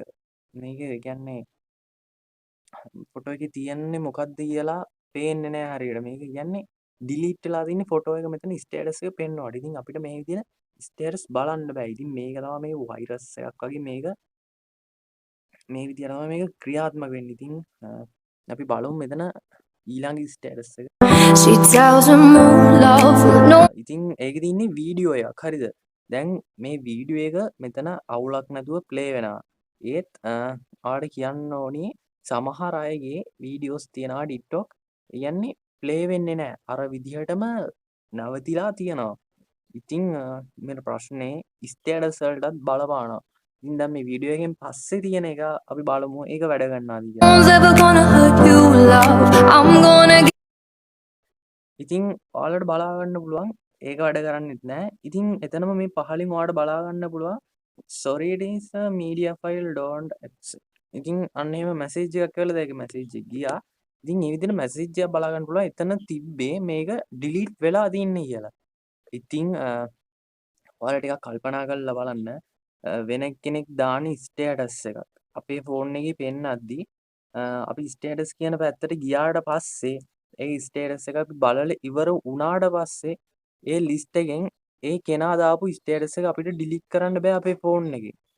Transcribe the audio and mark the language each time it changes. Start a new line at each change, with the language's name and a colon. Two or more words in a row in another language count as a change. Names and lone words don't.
Sinhala: මේක කියන්නේ ෆොටෝ එකේ තියෙන්නේ මොකක්ද කියලා පේන්නේ නැහැ හරියට. මේක කියන්නේ ඩිලීට් වෙලා තියෙන ෆොටෝ එක මෙතන ස්ටේටස් එක පෙන්වනවා. ඉතින් අපිට මේ විදිහට ස්ටේටස් බලන්න බෑ. ඉතින් මේක තමයි මේ වෛරස් එකක් වගේ මේක මේ විදිහට තමයි මේක ක්‍රියාත්මක වෙන්නේ. ඉතින් අපි බලමු මෙතන ඊළඟ ස්ටේටස් එක.
English: She tells him love no
Sinhala: ඉතින් ඒකේ තියෙන්නේ වීඩියෝ එකක්. හරිද? දැන් මේ වීඩියෝ එක මෙතන අවුලක් නැතුව ප්ලේ වෙනවා. ඒත් ඔයාලට කියන්න ඕනේ සමහර අයගේ වීඩියෝස් තියනවා TikTok. කියන්නේ ප්ලේ වෙන්නේ නැහැ. අර විදිහටම නවතිලා තියෙනවා. ඉතින් මේ ප්‍රශ්නේ ස්ටේටස් වලටත් බලපානවා. ඉතින් දැන් මේ වීඩියෝ එකෙන් පස්සේ තියෙන එක අපි බලමු ඒක වැඩ ගන්නවාද කියලා.
English: one's ever gonna hurt you, love. I'm gonna
Sinhala: ඉතින් ඔයාලට බලා ගන්න පුළුවන් ඒක වැඩ කරන්නෙත් නැහැ. ඉතින් එතනම මේ පහලින් ඔයාලට බලා ගන්න පුළුවන්
English: sorry it is a media file don't accept.
Sinhala: ඉතින් අන්න එහෙම මැසේජ් එකක් කරලා ඒක මැසේජ් එක ගියා. ඉතින් මේ විදිහට මැසේජ් එකක් බලා ගන්න පුළුවන් එතන තිබ්බේ මේක ඩිලීට් වෙලා තින්නේ කියලා. ඉතින් ඔයාලා ටිකක් කල්පනා කරලා බලන්න වෙන කෙනෙක් දාන ස්ටේටස් එකක් අපේ ෆෝන් එකේ පෙන්නද්දී අපි ස්ටේටස් කියන පැත්තට ගියාට පස්සේ ඒ ස්ටේටස් එක අපි බලලා ඉවර වුණාට පස්සේ ඒ ලිස්ට් එකෙන් ඒ කෙනා දාපු ස්ටේටස් එක අපිට ඩිලීට් කරන්න බෑ අපේ ෆෝන් එකේ.